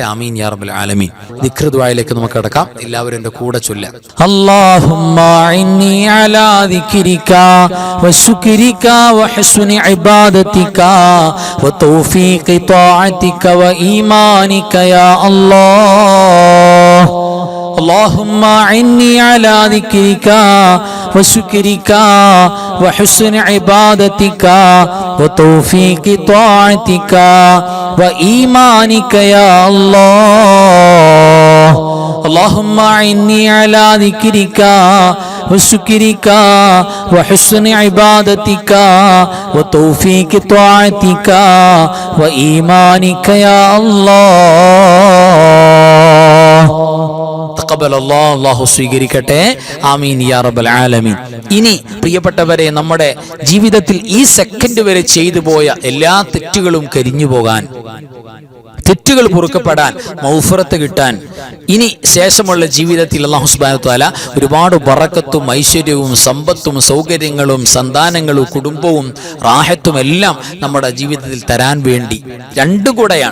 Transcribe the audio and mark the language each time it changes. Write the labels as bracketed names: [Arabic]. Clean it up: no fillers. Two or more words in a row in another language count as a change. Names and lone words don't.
[Arabic] آمين يا رب العالمين. [Malayalam] ദിക്ർ ദുആയിലേക്ക് നമുക്ക് കടക്കാം. എല്ലാവരും എൻ്റെ കൂടെ ചൊല്ലാം. [Arabic] اللهم إني على ذكرك وشكرك وحسن عبادتك وتوفيق طاعتك وإيمانك يا الله. اللهم أعني على ذكرك وشكرك وحسن عبادتك وتوفيق طاعتك وإيمانك يا الله. اللهم أعني على ذكرك وشكرك وحسن عبادتك وتوفيق طاعتك وإيمانك يا الله. [Malayalam] അല്ലാഹു സ്വീകരിക്കട്ടെ. [Arabic] آمين يا رب العالمين. [Malayalam] ഇനി പ്രിയപ്പെട്ടവരെ, നമ്മുടെ ജീവിതത്തിൽ ഈ സെക്കൻഡ് വരെ ചെയ്തു പോയ എല്ലാ തെറ്റുകളും കരിഞ്ഞു പോകാൻ, തെറ്റുകൾ പൊറുക്കപ്പെടാൻ, മൗഫറത്ത് കിട്ടാൻ, ഇനി ശേഷമുള്ള ജീവിതത്തിൽ [Arabic] الله سبحانه وتعالى [Malayalam] ഒരുപാട് ബറക്കത്തും ഐശ്വര്യവും സമ്പത്തും സൗകര്യങ്ങളും സന്താനങ്ങളും കുടുംബവും റാഹത്തും എല്ലാം നമ്മുടെ ജീവിതത്തിൽ തരാൻ വേണ്ടി രണ്ടു കൂടെയാണ്.